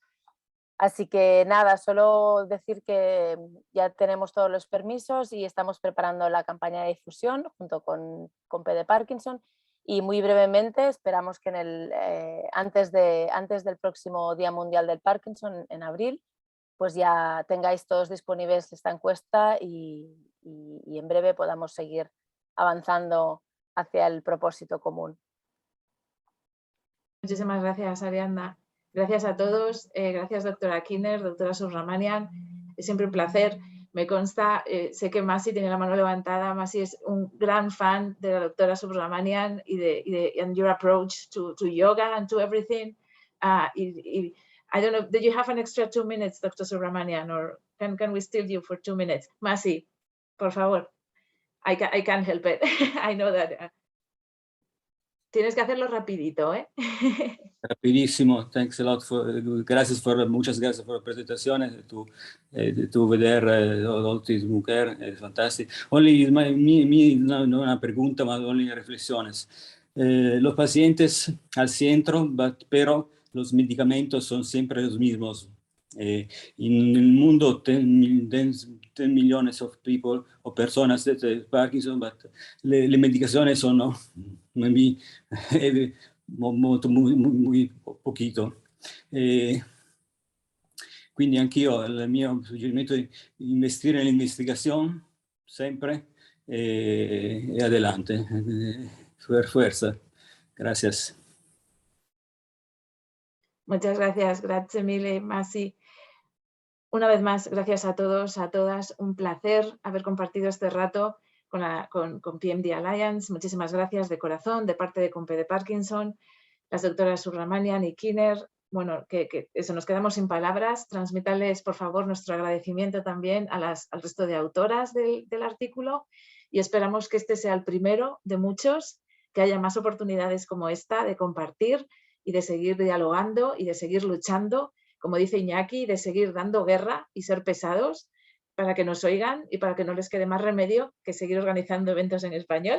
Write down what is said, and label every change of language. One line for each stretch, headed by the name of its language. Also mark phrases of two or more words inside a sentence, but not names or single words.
Spanish: Así que nada, solo decir que ya tenemos todos los permisos y estamos preparando la campaña de difusión junto con COMPE de Parkinson y muy brevemente esperamos que antes del próximo Día Mundial del Parkinson en abril pues ya tengáis todos disponibles esta encuesta y en breve podamos seguir avanzando hacia el propósito común. Muchísimas gracias, Ariadna. Gracias a todos. Gracias, doctora Kiner, doctora Subramanian. Es siempre un placer. Me consta, sé que Masi tiene la mano levantada. Masi es un gran fan de la doctora Subramanian
English: and your approach to yoga and to everything. I don't know, did you have an extra 2 minutes, Dr. Subramanian, or can we steal you for 2 minutes? Masi,
Spanish: por favor.
English: I can't help it. I know that.
Spanish: Tienes que hacerlo rapidito, ¿eh? Rapidísimo.
English: Thanks a lot.
Spanish: Muchas gracias por la presentación. Tu ver otras mujeres es fantástico. Una pregunta, más only reflexiones. Los pacientes al centro, pero los medicamentos son siempre los mismos. En el mundo, 10 millones de personas de Parkinson, pero las medicaciones son muy poquito.
Italian: Quindi anch'io il mio suggerimento è investire nell'investigazione sempre e
Spanish: adelante, fuerza. Gracias. Muchas gracias,
Italian: grazie mille, Masi.
Spanish: Una vez más, gracias a todos, a todas. Un placer haber compartido este rato con PMD Alliance. Muchísimas gracias de corazón, de parte de COMPE de Parkinson, las doctoras Subramanian y Kinner. Bueno, que eso, nos quedamos sin palabras. Transmítanles, por favor, nuestro agradecimiento también al resto de autoras del artículo y esperamos que este sea el primero de muchos, que haya más oportunidades como esta de compartir y de seguir dialogando y de seguir luchando, como dice Iñaki, de seguir dando guerra y ser pesados para que nos oigan y para que no les quede más remedio que seguir organizando eventos en español.